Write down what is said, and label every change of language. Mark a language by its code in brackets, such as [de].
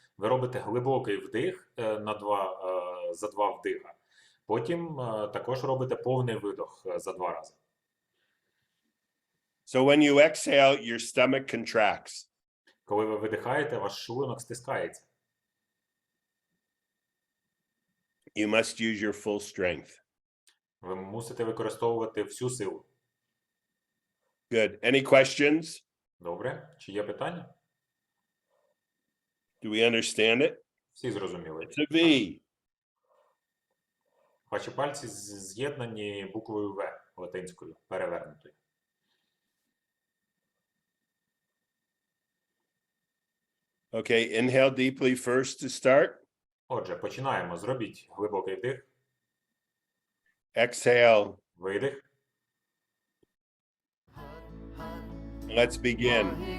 [uk] Ви робите глибокий вдих за 2 вдиха. Потім також робите повний видох за 2 рази. [en] So when you exhale, your stomach contracts. [uk] Коли ви видихаєте, ваш шлунок стискається. [en] You must use your full strength. [uk] Ви мусите використовувати всю силу. [en] Good. Any questions? [uk] Добре? Чи є питання? [en] Do we understand it? [uk] Всі зрозуміли. [en] It's a V. [uk] Ваші пальці з'єднані буквою В латинською, перевернутою. [en] Okay, inhale deeply first to start. [uk] Отже, починаємо. Зробіть глибокий вдих, [en] Exhale. [uk] видих. [en] Let's begin.